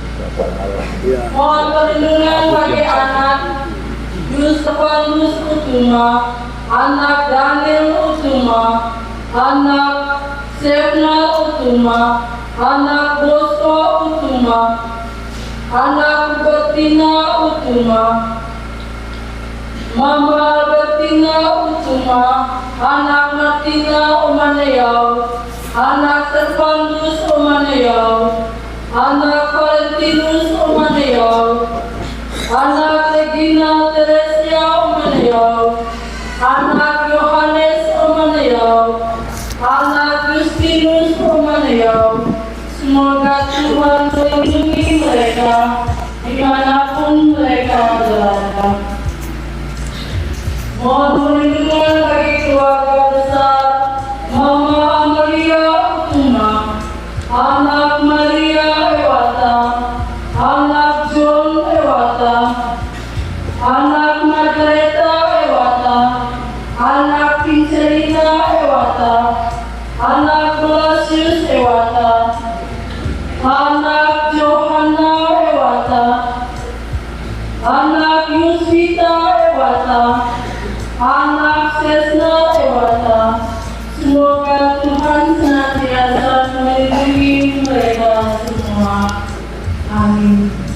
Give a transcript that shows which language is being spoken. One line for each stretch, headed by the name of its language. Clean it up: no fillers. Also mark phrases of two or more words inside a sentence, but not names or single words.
Indonesian: Mohon perlindungan bagi anak Yusufalus Utuma, anak Daniel Utuma, anak Sevna Utuma, anak Bosco Utuma, anak Bettina Utuma, Mama Bettina Utuma, anak Martina Umaneyau, anak Servandus Umaneyau, anak Valentinus Umaneyau, anak Regina Teresia Umaneyau, anak Yohanes Umaneyau, anak Justinus Umaneyau. Semoga Tuhan melindungi mereka dimanapun mereka berada. Mohon perlindungan bagi keluarga besar Mama Amalia Utuma, anak Maria Ewata, anak John Ewata, anak Margareta Ewata, anak Vincelina Ewata, anak Blasius Ewata, anak Johanna Ewata, anak Yusvita Ewata, anak Sesna Ewata. Semoga Tuhan senantiasa melindungi mereka semua. Amin.